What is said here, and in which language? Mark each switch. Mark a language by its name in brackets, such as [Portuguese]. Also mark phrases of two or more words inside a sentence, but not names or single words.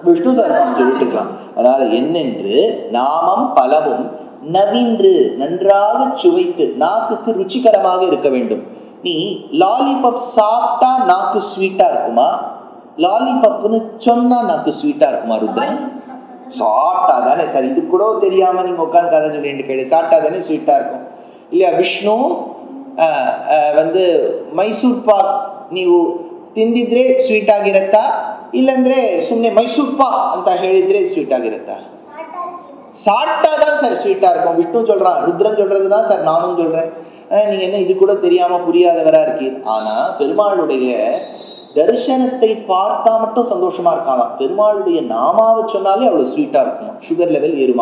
[Tamil] விஷ்ணு சஹஸ்ரநாமம் சொல்லிட்டு இருக்கலாம். அதனால என்னென்று நாமம் பலவும் நவின்று நன்றாக சுவைத்து நாக்குக்கு ருச்சிகரமாக இருக்க வேண்டும். நீ லாலிபப் சாப்பிட்டா நாக்கு ஸ்வீட்டா இருக்குமா, லாலிபப்னு சொன்னா நாக்கு ஸ்வீட்டா இருக்குமா ருத்ரன்? சாப்பிட்டா தானே சார், இது கூட தெரியாம நீங்க உட்காந்து கதை சொல்லிட்டு கேள்வி சாப்பிட்டா தானே ஸ்வீட்டா இருக்கும் இல்லையா? [Kannada] ವಿಷ್ಣು ಒಂದು ಮೈಸೂರು ಪಾಕ್ ನೀವು ತಿಂದಿದ್ರೆ ಸ್ವೀಟ್ ಆಗಿರತ್ತಾ, ಇಲ್ಲಂದ್ರೆ ಸುಮ್ಮನೆ ಮೈಸೂರು ಪಾಕ್ ಅಂತ ಹೇಳಿದ್ರೆ ಸ್ವೀಟ್ ಆಗಿರತ್ತಾ? [Tamil] சாப்பிட்டா தான் சார் ஸ்வீட்டா இருக்கும். விஷ்ணு சொல்றான், ருத்ரன் சொல்றது தான் சார் நானும் சொல்றேன். நீங்க என்ன இது கூட தெரியாம புரியாதவரா இருக்கீர். ஆனா பெருமாளுடைய தரிசனத்தை பார்த்தா மட்டும் சந்தோஷமா இருக்காதான். பெருமாளுடைய நாமாவை சொன்னாலே அவ்வளவு ஸ்வீட்டா இருக்குமா, [English] sugar level [Tamil] ஏறுமா.